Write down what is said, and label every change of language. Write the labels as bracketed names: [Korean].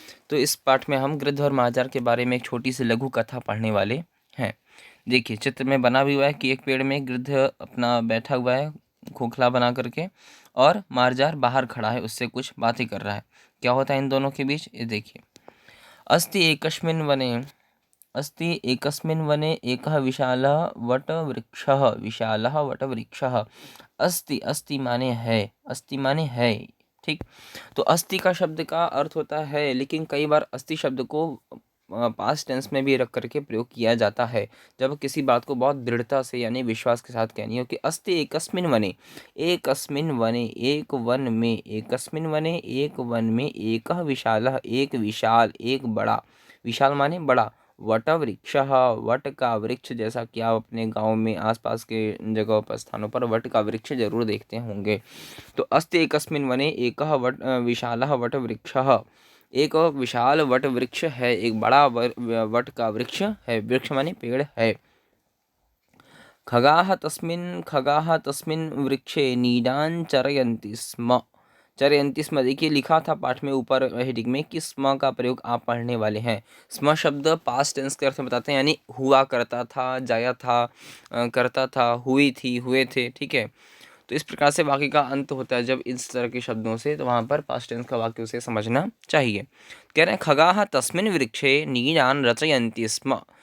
[Hindi] तो इस पाठ में हम गृध्र और मार्जार के बारे में एक छोटी सी लघु कथा पढ़ने वाले हैं। देखिए, चित्र में बना भी हुआ है कि एक पेड़ में गृध्र अपना बैठा हुआ है खोखला बना करके, और मार्जार बाहर खड़ा है, उससे कुछ बातें कर रहा है। क्या होता है इन दोनों के बीच, ये देखिए। [Sanskrit] अस्ति एकस्मिन् वने एकः विशालः वटवृक्षः। [Hindi] अस्ति, अस्ति माने है, अस्ति माने है। ठीक। तो अस्ति का शब्द का अर्थ होता है, लेकिन कई बार अस्ति शब्द को पास्ट टेंस में भी रख करके प्रयोग किया जाता है, जब किसी बात को बहुत दृढ़ता से यानी विश्वास के साथ कहनी हो कि [Sanskrit] अस्ति एकस्मिन् वने, [Hindi] एकस्मिन् वने एक वन में, एकस्मिन् वने एक वन में, एकः विशालः एक विशाल, एक बड़ा, विशाल माने बड़ा, वटवृक्षः वट का वृक्ष, जैसा कि आप अपने गांव में आसपास के जगहों पर स्थानों पर वट का वृक्ष जरूर देखते होंगे। तो [Sanskrit] अस्ति एकस्मिन् वने एकः विशालः वटवृक्षः, [Hindi] एक विशाल वट वृक्ष है, एक बड़ा वट का वृक्ष है, वृक्ष माने पेड़ है। [Sanskrit] खगाः तस्मिन् वृक्षे नीडान् चरयन्ति स्म। चरयन्ति स्म, [Hindi] देखिए लिखा था पाठ में ऊपर हेडिंग में कि स्म का प्रयोग आप पढ़ने वाले हैं। स्म शब्द पास्ट टेंस के अर्थ में बताते हैं, यानी हुआ करता था, जाया था, करता था, हुई थी, हुए थे। ठीक है। तो इस प्रकार से वाक्य का अंत होता है जब इस तरह के शब्दों से, तो वहाँ पर पास्ट टेंस का वाक्य उसे समझना चाहिए। कह रहे हैं [Sanskrit] खगाः तस्मिन् वृक्षे नीडान् रचयन्ति स्म।